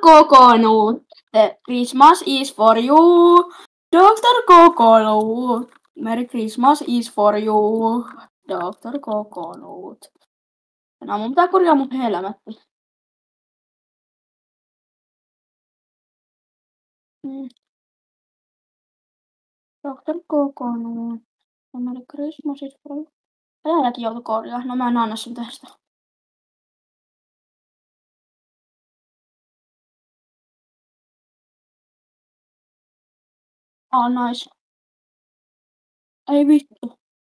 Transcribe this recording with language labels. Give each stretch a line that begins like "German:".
English: Coconut, the Christmas is for you. Dr. Coconut, Merry Christmas is for you. Dr. Coconut.
Finnish: Venää, mun pitää korjaa mun helmetti.
English: Dr. Coconut, Merry Christmas is for you.
Finnish: Äijälläkin joutu korjaa. No mä en anna sun tehdä sitä. Nice. Ei vittu.